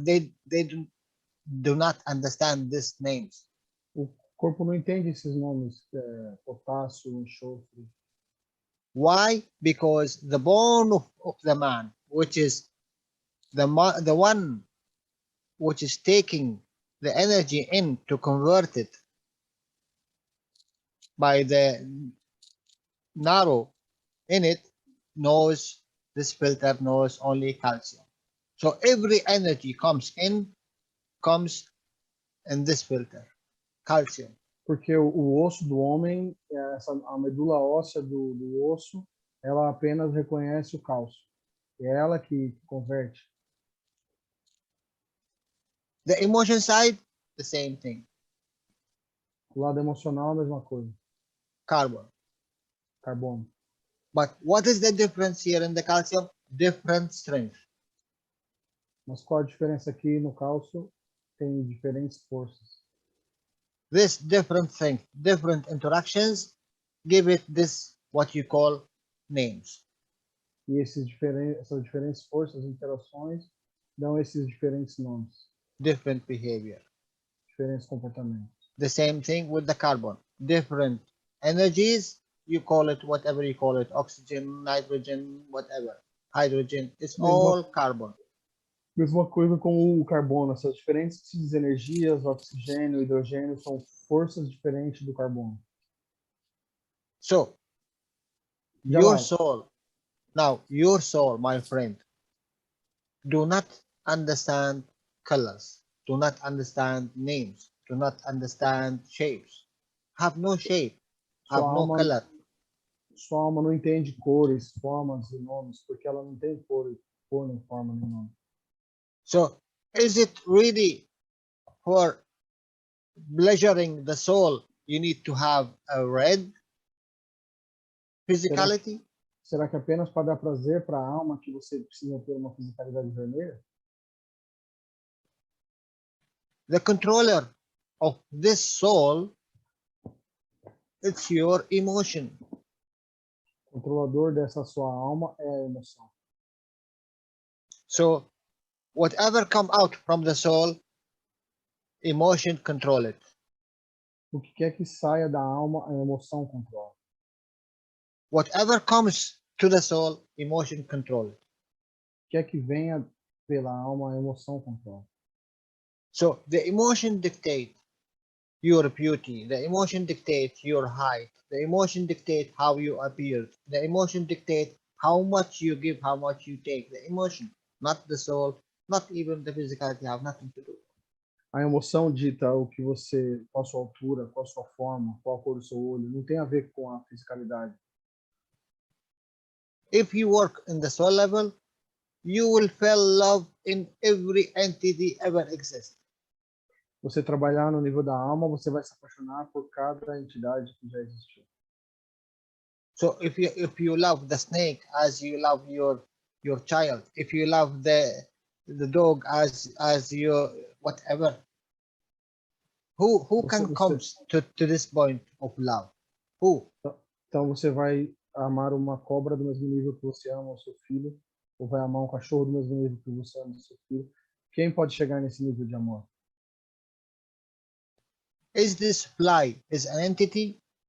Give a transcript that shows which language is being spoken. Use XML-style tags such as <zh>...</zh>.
<en>They do not understand these names.</en> <pt>O corpo não entende esses nomes, potássio, enxofre.</pt> <en>Why? Because the bone of the man, which is the one which is taking the energy in to convert it by the narrow in it, knows this filter knows only calcium. So every energy comes in this filter, calcium.</en> <pt>Porque o osso do homem, a medula óssea do osso, ela apenas reconhece o cálcio. É ela que converte.</pt> <en>The emotion side, the same thing.</en> <pt>O lado emocional, a mesma coisa.</pt> <en>Carbon.</en> <pt>Carbono.</pt> <en>But what is the difference here in the calcium? Different strength.</en> <pt>Mas qual a diferença aqui no cálcio? Tem diferentes forças.</pt> <en>This different thing, different interactions, give it this what you call names.</en> <pt>E essas diferentes forças, interações, dão esses diferentes nomes.</pt> <en>Different behavior.</en> <pt>Diferentes comportamentos.</pt> <en>The same thing with the carbon. Different energies, you call it whatever you call it, oxygen, nitrogen, whatever, hydrogen, it's all carbon.</en> <pt>Mesma coisa com o carbono, essas diferentes energias, oxigênio, hidrogênio, são forças diferentes do carbono.</pt> <en>So, your soul, now your soul, my friend, do not understand colors, do not understand names, do not understand shapes, have no shape, have no color.</en> <pt>Sua alma não entende cores, formas e nomes, porque ela não tem cor nem forma nem nome.</pt> <en>So, is it really for pleasuring the soul you need to have a red physicality?</en> <pt>Será que apenas para dar prazer para a alma que você precisa ter uma fisicalidade vermelha?</pt> <en>The controller of this soul, it's your emotion.</en> <pt>O controlador dessa sua alma é a emoção.</pt> <en>So, whatever come out from the soul, emotion control it.</en> <pt>O que quer que saia da alma, a emoção controla.</pt> <en>Whatever comes to the soul, emotion control it.</en> <pt>O que quer que venha pela alma, a emoção controla.</pt> <en>So, the emotion dictate your beauty, the emotion dictate your height, the emotion dictate how you appear, the emotion dictate how much you give, how much you take, the emotion, not the soul, not even the physicality, have nothing to do.</en> <pt>A emoção dita o que você, qual a sua altura, qual a sua forma, qual a cor do seu olho, não tem a ver com a fisicalidade.</pt> <en>If you work in the soul level, you will feel love in every entity ever exist.</en> <pt>Você trabalhar no nível da alma, você vai se apaixonar por cada entidade que já existiu.</pt> <en>So if you love the snake as you love your child, if you love the dog as your whatever, who can come to this point of love? Who?</en> <pt>Então você vai amar uma cobra do mesmo nível que você ama o seu filho, ou vai amar um cachorro do mesmo nível que você ama o seu filho. Quem pode chegar nesse nível de amor?</pt> <en>Is this fly is an entity?</en>